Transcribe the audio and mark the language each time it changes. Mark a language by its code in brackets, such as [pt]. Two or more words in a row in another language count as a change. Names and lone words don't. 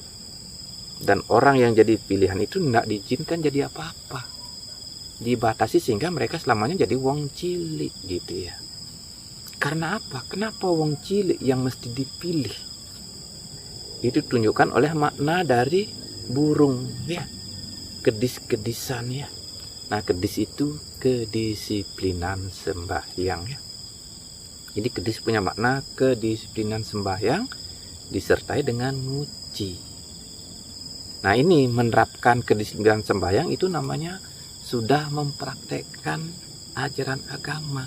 [id] Dan orang yang jadi pilihan itu tidak diizinkan jadi apa-apa. Dibatasi sehingga mereka selamanya jadi [jv] wong cilik [id] gitu ya. Karena apa? Kenapa [jv] wong cilik [id] yang mesti dipilih? Itu tunjukkan oleh makna dari burung ya. Kedis-kedisan ya. Nah, kedis itu kedisiplinan sembahyang ya. Jadi kedis punya makna kedisiplinan sembahyang disertai dengan nguci. Nah, ini menerapkan kedisiplinan sembahyang itu namanya sudah mempraktekkan ajaran agama.